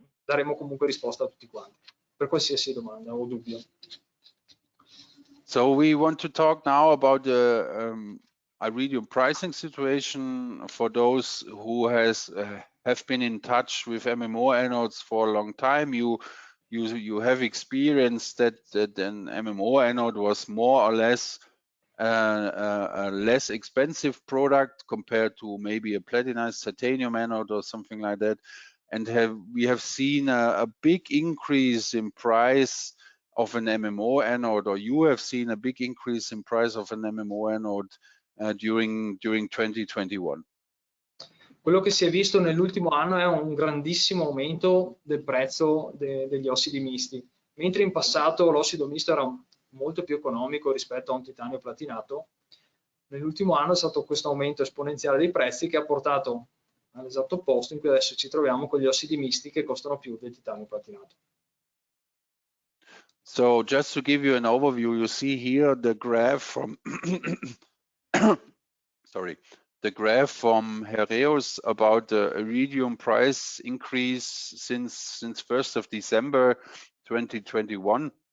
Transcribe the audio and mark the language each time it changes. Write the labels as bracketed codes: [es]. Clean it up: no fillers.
[it] daremo comunque risposta a tutti quanti, per qualsiasi domanda o dubbio. [en] So we want to talk now about the iridium pricing situation for those who have been in touch with MMO anodes for a long time. You have experienced that an MMO anode was more or less a less expensive product compared to maybe a platinized titanium anode or something like that, and we have seen a big increase in price of an MMO anode, or you have seen a big increase in price of an MMO anode during 2021. [it] Quello che si è visto nell'ultimo anno è un grandissimo aumento del prezzo degli ossidi misti, mentre in passato l'ossido misto era molto più economico rispetto a un titanio platinato. Nell'ultimo anno è stato questo aumento esponenziale dei prezzi che ha portato all'esatto opposto, in cui adesso ci troviamo con gli ossidi misti che costano più del titanio platinato. [en] So just to give you an overview, you see here the graph from sorry, the graph from Heraeus about the iridium price increase since 1st of December 2021.